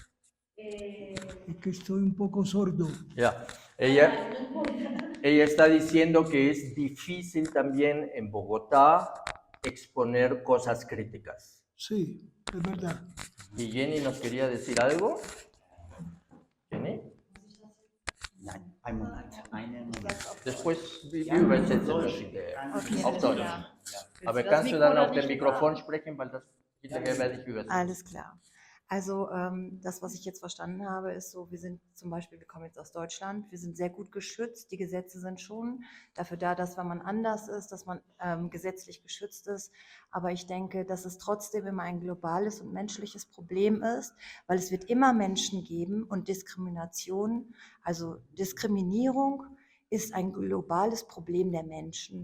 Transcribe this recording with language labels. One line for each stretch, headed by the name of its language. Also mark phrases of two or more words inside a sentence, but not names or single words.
Spanish: Es que estoy un poco sordo. Ya. Ella está diciendo que es difícil también en Bogotá exponer cosas críticas. Sí, es verdad. ¿Y Jenny nos quería decir algo? ¿Jenny?
German: Nein, einen Moment. Einen Moment. Después übersetzen das in der, auf Deutsch. Aber kannst du dann auf dem Mikrofon sprechen, weil das hinterher werde ich übersetzen. Alles klar. Also das, was ich jetzt verstanden habe, ist so, wir sind zum Beispiel, wir kommen jetzt aus Deutschland, wir sind sehr gut geschützt, die Gesetze sind schon dafür da, dass wenn man anders ist, dass man gesetzlich geschützt ist, aber ich denke, dass es trotzdem immer ein globales und menschliches Problem ist, weil es wird immer Menschen geben und Diskrimination, also Diskriminierung ist ein globales Problem der Menschen.